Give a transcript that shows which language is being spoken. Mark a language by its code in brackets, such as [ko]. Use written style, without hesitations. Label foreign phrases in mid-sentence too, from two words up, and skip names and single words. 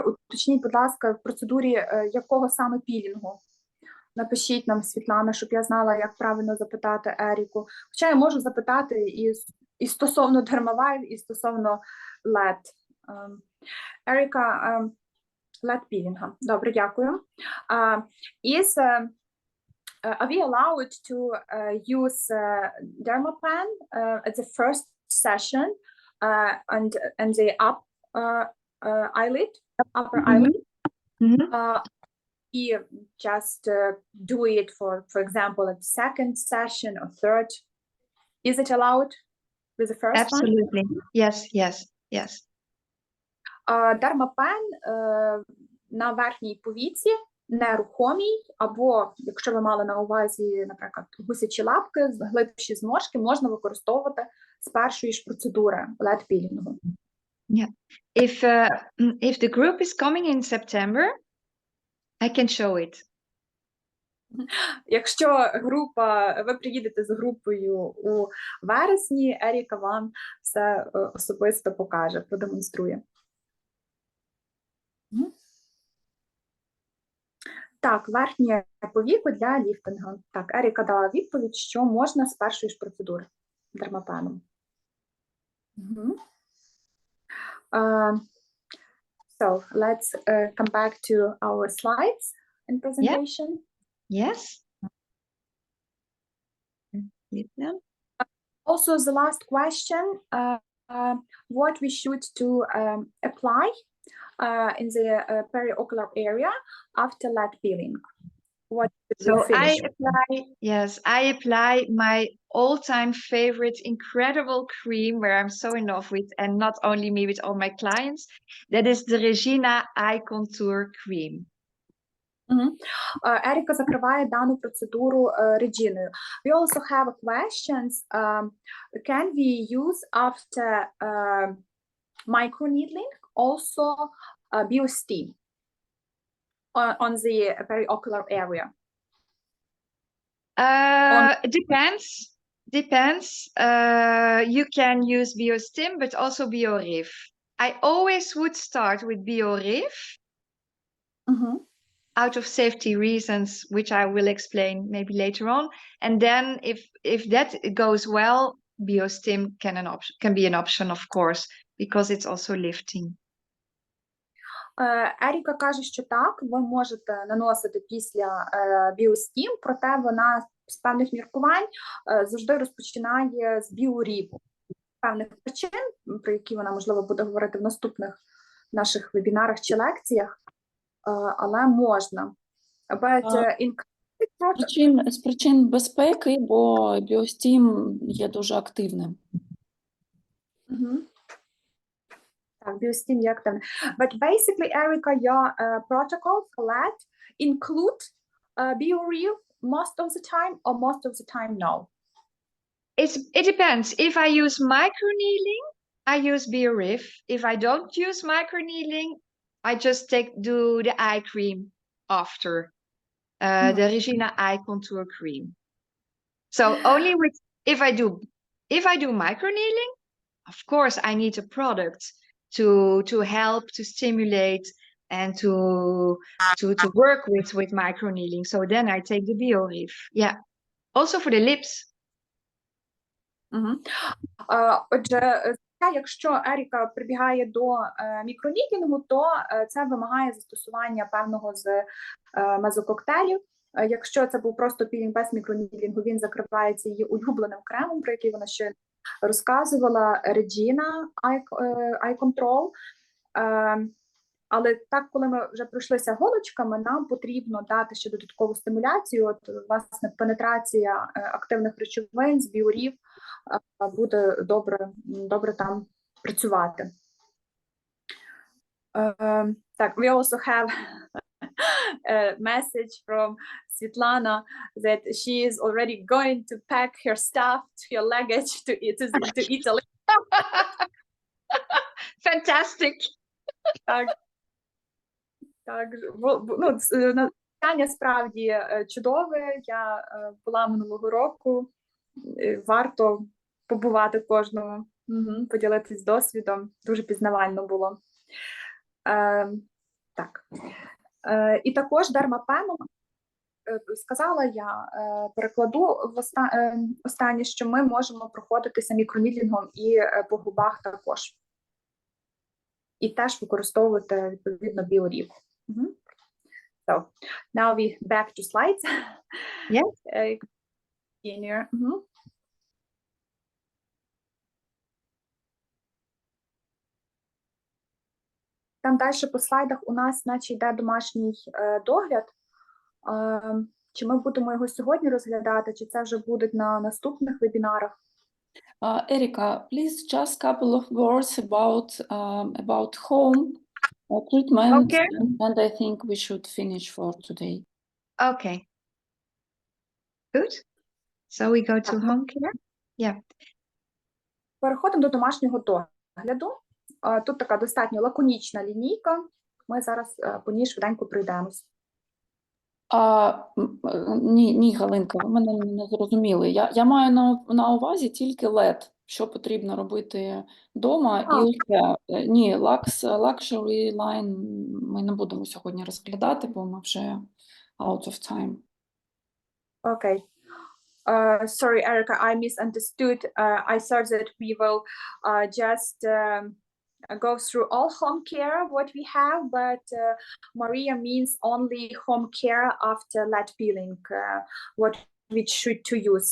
[uk] Уточніть, будь ласка, в процедурі якого саме пілінгу? Напишіть нам, Світлана, щоб я знала, як правильно запитати Еріку. Хоча я можу запитати і стосовно дермавайв, і стосовно LED. Еріка, LED пілінга. Добре, дякую. [en] Are we allowed to use dermapen at the first session and the eyelid, upper eyelid? We just do it for example, at second session or third. Is it allowed with the first Absolutely. One? Yes. [uk] Дермапен на верхній повіці, нерухомій, або, якщо ви мали на увазі, наприклад, гусячі лапки, глибші зморшки, можна використовувати з першої ж процедури LED-пілінгу. [en] Yeah. If the group is coming in September, I can show it. [uk] Якщо ви приїдете з групою у вересні, Еріка вам все особисто покаже, продемонструє. Так, верхнє повіко для ліфтингу. Так, Еріка дала відповідь, що можна з першої ж процедури дермапеном. [en] So, let's come back to our slides and presentation. Yes. Also, the last question, what we should do apply in the periocular area after LED peeling. What so I apply my all-time favorite incredible cream where I'm so in love with, and not only me, with all my clients. That is the REGINA Eye Contour Cream. [uk] Еріка закриває дану процедуру Regina. [en] We also have questions. Can we use after microneedling also BioSteam on the periocular area? Depends. You can use BioStim, but also BioRif. I always would start with BioRif. Out of safety reasons, which I will explain maybe later on. And then if that goes well, BioStim can be an option, of course, because it's also lifting. [uk] Еріка каже, що так, ви можете наносити після BioSteam, проте вона з певних міркувань завжди розпочинає з BioRif. Певних причин, про які вона, можливо, буде говорити в наступних наших вебінарах чи лекціях, але можна. З причин безпеки, бо BioSteam є дуже активним. Так, BioSteam є активним. [en] But basically, Erika, your protocol for LED include BioRif most of the time or most of the time no? It depends. If I use microneedling, I use BioRif. If I don't use microneedling, I just do the eye cream after the REGINA Eye Contour Cream. So only if I do microneedling, of course I need a product to help to stimulate and to work with microneedling. So then I take the BioReef. Yeah. Also for the lips. [uk] Отже, якщо Еріка прибігає до мікронідінгу, то це вимагає застосування певного з мезококтейлів. Якщо це був просто пілінг без мікронідінгу, він закривається її улюбленим кремом, про який вона ще розказувала, REGINA Eye Control. Але так, коли ми вже пройшлися голочками, нам потрібно дати ще додаткову стимуляцію. От, власне, пенетрація активних речовин з BioReef буде добре там працювати. Так, [en] we also have a message from Svetlana that she is already going to pack her stuff, her luggage to Italy. Fantastic. [uk] Так, ну, навчання справді чудове. Я була минулого року. Варто побувати кожного, поділитись досвідом. Дуже пізнавально було. Так. І також дермапеном, сказала я, перекладу останнє, що ми можемо проходитися мікронідінгом і по губах також. І теж використовувати, відповідно, BioReef. [en] So, now we back to slides. Yes. [uk] Там далі по слайдах у нас наче йде домашній догляд. Чи ми будемо його сьогодні розглядати, чи це вже буде на наступних вебінарах? [en] Erika, please just couple of words about home treatment, Okay. and I think we should finish for today. Okay. Good. So we go to home care. Yeah. [uk] Переходимо до домашнього догляду. Тут така достатньо лаконічна лінійка. Ми зараз по ній швиденько пройдемось. Ні, Галинка, ви мене не зрозуміли. Я маю на увазі тільки LED, що потрібно робити вдома. І усе. Ні, [en] luxury line [uk] ми не будемо сьогодні розглядати, бо ми вже [en] out of time. Okay. Sorry, Erica, I misunderstood. I thought that we will just go through all home care, what we have, but Maria means only home care after lead peeling, what we should to use.